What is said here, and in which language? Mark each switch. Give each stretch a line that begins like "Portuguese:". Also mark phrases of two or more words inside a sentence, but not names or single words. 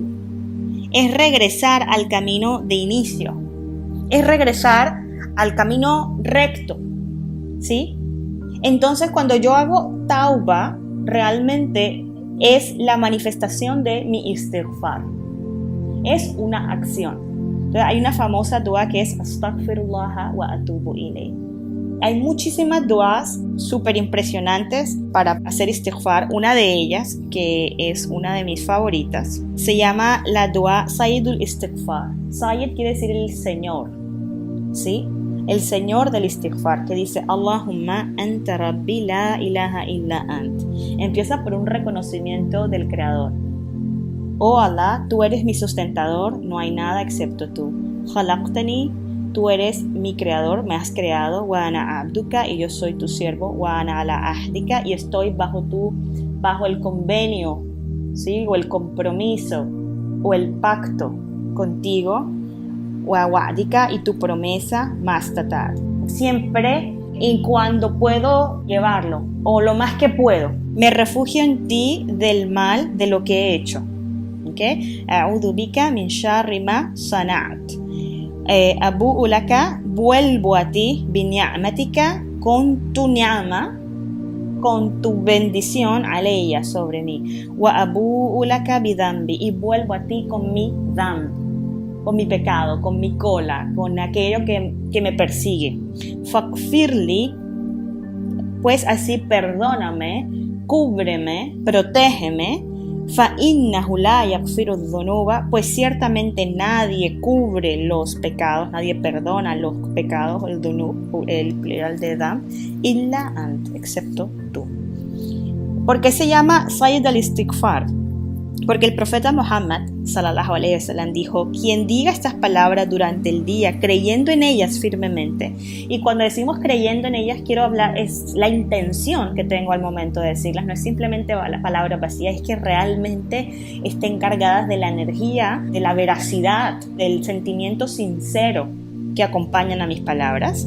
Spanish: Es regresar al camino de inicio, es regresar al camino recto, ¿sí? Entonces, cuando yo hago tauba, realmente es la manifestación de mi istighfar, es una acción. Entonces, hay una famosa dua que es
Arabic: أستغفر الله وأتوب إليه.
Spanish: Hay muchísimas duas súper impresionantes para hacer istighfar. Una de ellas, que es una de mis favoritas, se llama la dua Sayyidul Istighfar. Sayyid quiere decir el Señor, ¿sí? El Señor del istighfar, que dice
Arabic: اللهم أنت ربي لا إله إلا أنت.
Spanish: Empieza por un reconocimiento del Creador. Oh Allah, tú eres mi sustentador, no hay nada excepto tú. Khalaqtani, tú eres mi creador, me has creado,
Arabic: وأنا عبدك,
Spanish: y yo soy tu siervo,
Arabic: وأنا على عهدك,
Spanish: y estoy bajo el convenio, ¿sí? O el compromiso, o el pacto contigo,
Arabic: ووعدك,
Spanish: y tu promesa, mastatar. Siempre y cuando puedo llevarlo, o lo más que puedo, me refugio en ti del mal de lo que he hecho. ¿Okay?
Arabic: أعوذ بك من شر ما صنعت. أبوء لك,
Spanish: vuelvo a ti, bini'amatika, con tu ni'ama, con tu bendición, alayya, sobre mí.
Arabic: وأبوء لك بذنبي,
Spanish: y vuelvo a ti con mi dam, con mi pecado, con mi cola, con aquello que me persigue. Faghfirli, pues así perdóname, cúbreme, protégeme.
Arabic: فإنه لا يغفر الذنوب,
Spanish: pues ciertamente nadie cubre los pecados, nadie perdona los pecados, el dhunub, el plural de dam,
Arabic: إلا أنت,
Spanish: excepto tú. ¿Por qué se llama Sayyid al-Istighfar? Porque el profeta Muhammad
Arabic: صلى الله عليه وسلم
Spanish: dijo: quien diga estas palabras durante el día creyendo en ellas firmemente, y cuando decimos creyendo en ellas quiero hablar, es la intención que tengo al momento de decirlas, no es simplemente la palabra vacía, es que realmente estén cargadas de la energía, de la veracidad, del sentimiento sincero que acompañan a mis palabras.